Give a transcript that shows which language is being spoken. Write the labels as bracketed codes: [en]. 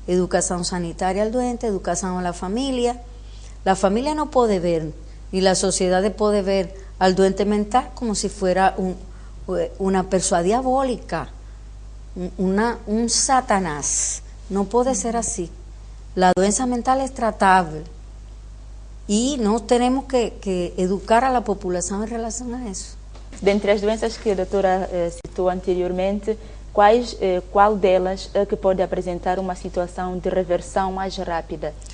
[pt] Educação sanitária ao doente, educação à família. A família não pode ver, e a sociedade pode ver [es] al doente mental como si fuera una persona diabólica, un satanás. No puede ser así. La doença mental es tratable y no tenemos que educar a la población en relación a eso. [pt] Dentre as doenças que a doutora citou anteriormente, qual delas é que pode apresentar uma situação de reversão mais rápida?